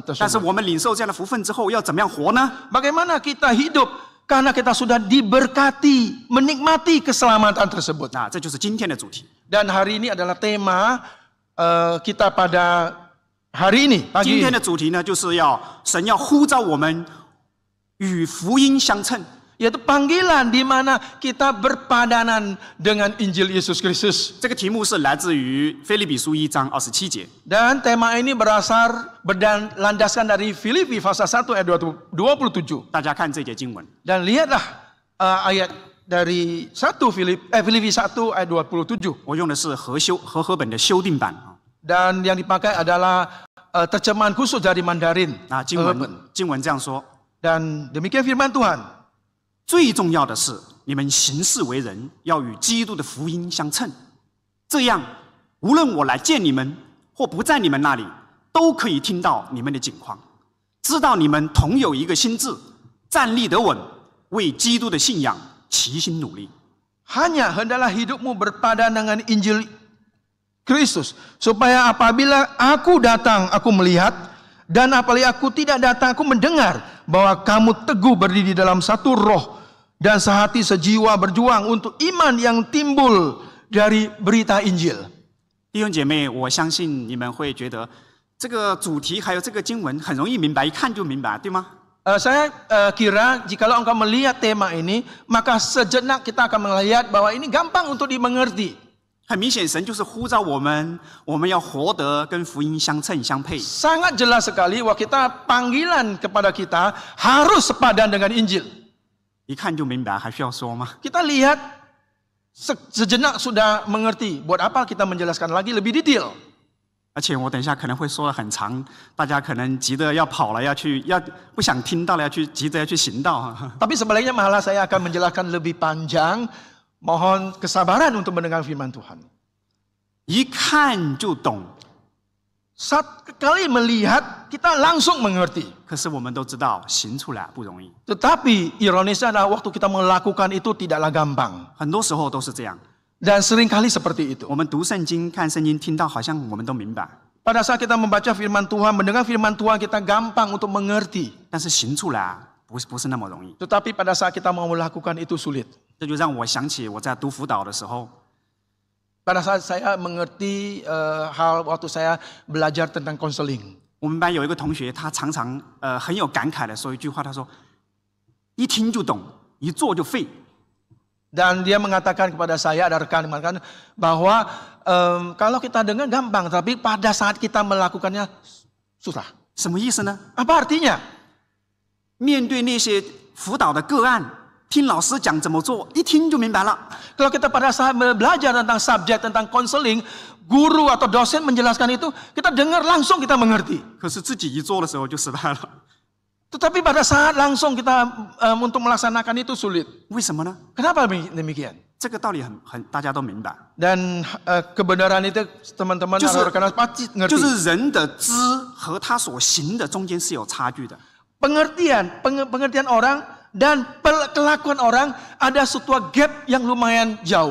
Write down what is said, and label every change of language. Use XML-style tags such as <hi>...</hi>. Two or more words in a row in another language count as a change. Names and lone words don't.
<zh>但是</zh> <id>tersebut.</id> <zh>我们领受这样的福分之后，要怎么样活呢？</zh> <id>Bagaimana kita hidup karena kita sudah diberkati, menikmati keselamatan tersebut.</id> <zh>那这就是今天的主题。</zh> <id>Dan hari ini adalah tema kita pada hari ini</id> <zh>今</zh> <id>pagi</id> <zh>天</zh> <id>ini,</id> <zh>的主题呢，就是神要呼召我们与福音相称。</zh> <id>yaitu panggilan di mana kita berpadanan dengan Injil Yesus Kristus.</id> <zh>这个题目是来自于腓立比书1章27节。</zh> <id>Dan tema ini berlandaskan dari Filipi pasal 1 ayat 27.</id> <zh>大家看这节经文，</zh> <id>Dan lihatlah ayat dari 1 Filipi 1 ayat 27.</id> <zh>我用的是和合本的修订版啊。</zh> <id>Dan yang dipakai adalah terjemahan khusus dari Mandarin.</id> <zh>那经文这样说：</zh> <id>Dan demikian firman Tuhan.</id> <zh>最重要的是，你们行事为人要与基督的福音相称，这样无论我来见你们或不在你们那里，都可以听到你们的景况，知道你们同有一个心志，站立得稳，为基督的信仰齐心努力。</zh> <id>Hanya hendaklah hidupmu berpadan dengan Injil Kristus, supaya apabila aku datang, aku melihat, dan apabila aku tidak datang, aku mendengar bahwa kamu teguh berdiri dalam satu roh dan sehati sejiwa berjuang untuk iman yang timbul dari berita Injil.</id> <zh>弟兄姐妹，我相信你们会觉得这个主题还有这个经文很容易明白，一看就明白，对吗？</zh> <id>Saya kira jikalau engkau melihat tema ini, maka sejenak kita akan melihat bahwa ini gampang untuk dimengerti.</id> <zh>很明显，神就是呼召我们要活得跟福音相称相配。</zh> <id>Sangat jelas sekali bahwa kita panggilan kepada kita harus sepadan dengan Injil.</id> <zh>一看就明白，还需要说吗？</zh> <id>Kita lihat sejenak sudah mengerti. Buat apa kita menjelaskan lagi lebih detail?</id> <zh>而且我等一下可能会说得很长，大家可能急着要跑了，不想听到了，急着要去行道。</zh> <id>Tapi sebaliknya malah saya akan menjelaskan lebih panjang. Mohon kesabaran untuk mendengar firman Tuhan.</id> <zh>一看就懂，</zh> <id>Sekali melihat kita langsung mengerti.</id> <zh>可是我们都知道行出来不容易，</zh> <id>Tetapi ironisnya adalah waktu kita melakukan itu tidaklah gampang.</id> <zh>很多时候都是这样。</zh> <id>Dan seringkali seperti itu.</id> <zh>我们读圣经、看圣经，听到好像我们都明白，</zh> <id>Pada saat kita membaca firman Tuhan, mendengar firman Tuhan, kita gampang untuk mengerti.</id> <zh>但是行出来不是那么容易。</zh> <id>Tetapi pada saat kita mau melakukan itu sulit.</id> <zh>这就让我想起我在读辅导的时候，</zh> <id>Pada saat saya mengerti hal waktu saya belajar tentang konseling.</id> <zh>我们班有一个同学，他常常很有感慨的说一句话，他说：“一听就懂，一做就废。”</zh> <id>Dan dia mengatakan kepada saya, ada rekan mengatakan bahwa kalau kita dengar gampang, tapi pada saat kita melakukannya susah.</id> <zh>什么意思呢？</zh> <id>Apa artinya?</id> <zh>面对那些辅导的个案，听老师讲怎么做，一听就明白了。</zh> <id>Kalau kita pada saat belajar tentang subjek, tentang konseling, guru atau dosen menjelaskan itu, kita dengar langsung kita mengerti.</id> <zh>可是自己一做的时候就失败了，</zh> <id>Tetapi pada saat langsung kita untuk melaksanakan itu sulit.</id> <zh>为什么呢？</zh> <id>Kenapa demikian?</id> <zh>这个道理大家都明白，</zh> <id>Dan kebenaran itu teman-teman Justru- atau rekan pasti</id> <zh>就</zh> <id>ngerti.</id> <zh>是人的知和他所行的中间是有差距的。</zh> <id>Pengertian orang dan kelakuan orang ada suatu gap yang lumayan jauh.</id>